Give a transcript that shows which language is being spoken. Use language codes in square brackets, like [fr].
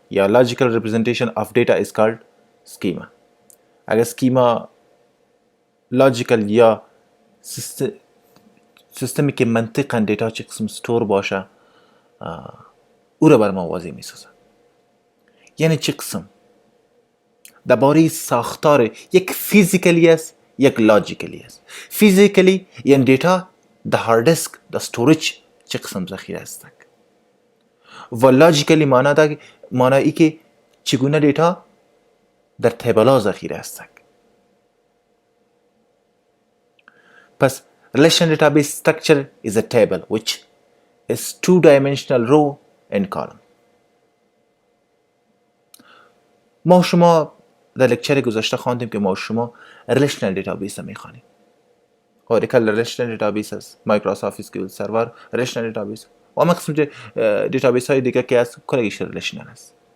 [fa] یا [en] logical representation of data is called schema. [fa] اگر سکیما لاجیکل یا سیستمی که منطقاً دیتا چه قسم ستور باشه او را بر ما واضح میسازه. یعنی چه قسم درباره ساختار یک فیزیکلی است یک لاجیکلی است. فیزیکلی یعنی دیتا در هارد دیسک در استوریج چه قسم ذخیره است و لاجیکلی معنی که چگونه دیتا در تیبل‌ها ذخیره است. پس [en] relational database structure is a table which is two-dimensional row and column. [fa] ما شما در لکچر گذشته خواندیم که ما شما relational database میخوانیم. Oracle relational database است، مایکروسافت اسکیول سرور relational database و همه قسم دیتابیس های دیگه که از کلگیش relational است.